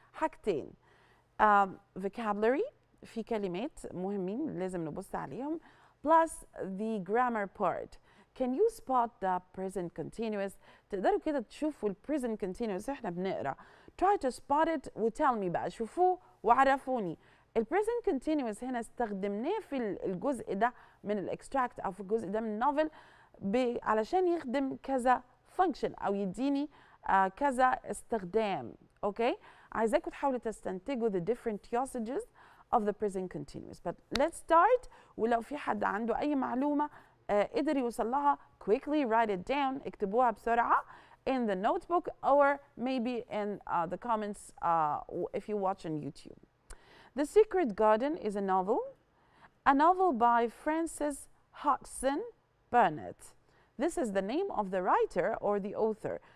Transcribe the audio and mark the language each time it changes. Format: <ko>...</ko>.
<ar>حاجتين vocabulary في كلمات مهمين لازم نبص عليهم</ar> <en>plus the grammar part. Can you spot the present continuous؟</en> <ar>تقدروا كده تشوفوا ال present continuous احنا بنقرا.</ar> <en>Try to spot it وtell me</en> <ar>بقى شوفوه وعرفوني. ال present continuous هنا استخدمناه في الجزء ده من الاكستراكت او في الجزء ده من النوفل علشان يخدم كذا function او يديني كذا استخدام. اوكي؟ عايزاكم تحاولوا تستنتجوا</ar> <en>the different usages of the present continuous. But let's start.</en> <ar>ولو في حد عنده أي معلومة قدر يوصل لها</ar> <en>quickly write it down.</en> <ar>اكتبوها بسرعة</ar> <en>in the notebook or maybe in the comments if you watch on YouTube. The Secret Garden is a novel by Frances Hodgson Burnett. This is the name of the writer or the author.</en>